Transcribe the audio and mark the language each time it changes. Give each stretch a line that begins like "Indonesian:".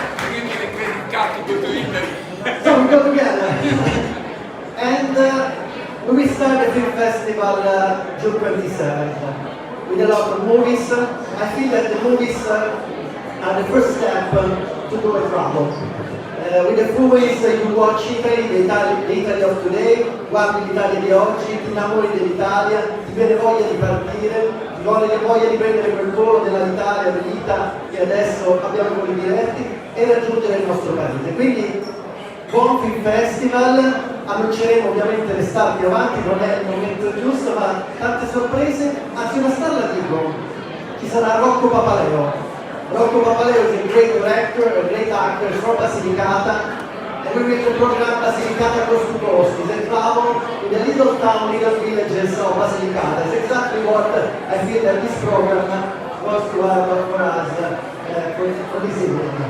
English: Give me the credit card to go to Italy. So we go together. And we will start the film festival June 27th with a lot of movies. I feel that the movies are the first step to go and travel. With the movies you watch Italy, the Italy of today,
Italian: guardi l'Italia di oggi, ti innamori dell'Italia, ti viene voglia di partire, ti viene voglia di prendere quel volo dell'Italia, dell'Ita che adesso abbiamo con i diretti e raggiungere il nostro paese. Quindi buon film festival, annunceremo ovviamente le star più avanti, non è il momento giusto, ma tante sorprese, anzi una star la dico, ci sarà Rocco Papaleo.
English: Rocco Papaleo is a great director, a great actor from Basilicata, and we will program Basilicata Coast to Coast. It's a travel in the little town, little villages of Basilicata. It's exactly what I feel that this program was to have for us for this evening.